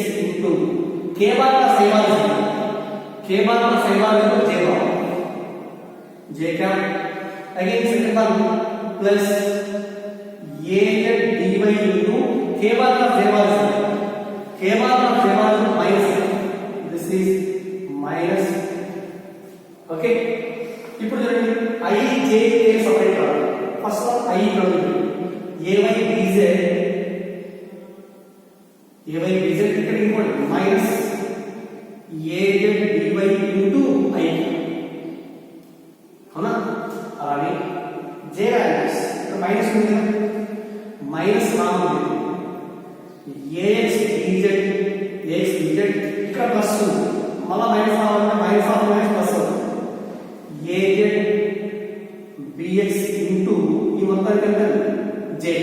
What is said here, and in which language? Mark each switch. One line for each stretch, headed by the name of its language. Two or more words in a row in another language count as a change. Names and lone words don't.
English: into k bar plus I bar k bar plus I bar into j bar j cap again second one plus az dy into k bar plus j bar k bar plus j bar is minus this is minus okay
Telugu: ఇప్పుడు చూడండి I J K సెపరేట్ కావాలి ఫస్ట్ వన్ I ఇక్కడ ఉంది
English: ay bz
Telugu: ఇక్కడ ఇంకోటి మైనస్
English: az dy into I
Telugu: అవునా అలానే j వాల్యూస్ ఇక్కడ మైనస్ ఉంది మైనస్ రాముంది ax dz ఇక్కడ ప్లస్ ఉంది మళ్ళా మైనస్ రావాలంటే
English: minus of minus plus
Telugu: అవుతుంది
English: az bx into
Telugu: ఈ మొత్తానికి ఎంత j